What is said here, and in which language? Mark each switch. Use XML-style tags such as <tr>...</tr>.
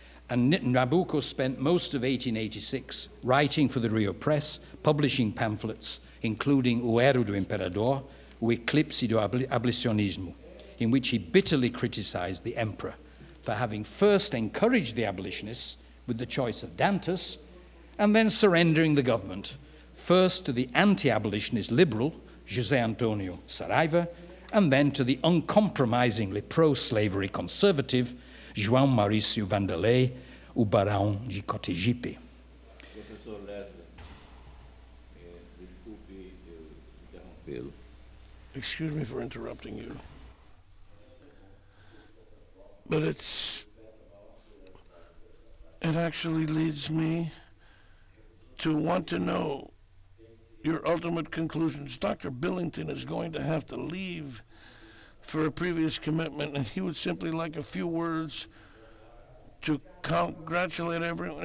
<en>And Nabuco spent most of 1886 writing for the Rio Press, publishing pamphlets, including O Erro do Imperador, O Eclipse do Abolicionismo, in which he bitterly criticized the emperor for having first encouraged the abolitionists with the choice of Dantas, and then surrendering the government, first to the anti-abolitionist liberal, José Antonio Saraiva, and then to the uncompromisingly pro-slavery conservative, João Maurício Vanderlei, o Barão de Cotegipe.</en> <pt>Professor Leslie, desculpe interrompê-lo.</pt> <en>Excuse me for interrupting you. But it actually leads me to want to know your ultimate conclusions. Dr. Billington is going to have to leave for a previous commitment, and he would simply like a few words to congratulate everyone.</en>